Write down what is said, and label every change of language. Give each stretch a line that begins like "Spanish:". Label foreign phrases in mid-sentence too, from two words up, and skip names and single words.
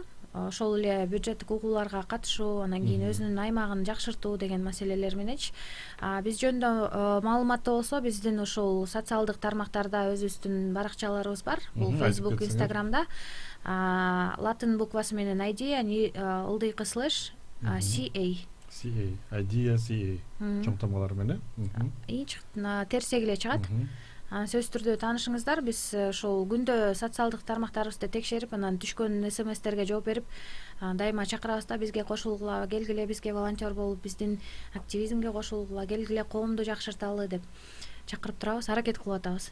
Kyrgyz: Ошол эле бюджеттик угууларга катышуу, анан кийин өзүнүн аймагын жакшыртуу деген маселелер мененчи. Биз жөнүндө маалыматты болсо, биздин ушул социалдык тармактарда өзүбүздүн баракчаларыбыз бар. Бул Facebook, Instagramда латын буквасы менен idea /CA. CA, idea CA. Чоң тамгалар менен. Терсек эле чыгат. сөзсүз түрдө таанышыңыздар. Биз ошол күндө социалдык тармактарыбызды текшерип, анан түшкөн СМСтерге жооп берип, дайыма чакырабыз да, бизге кошулгула, келгиле бизге волонтер болуп, биздин активизмге кошулгула, келгиле коомду жакшырталы деп чакырып турабыз, аракет кылып атабыз.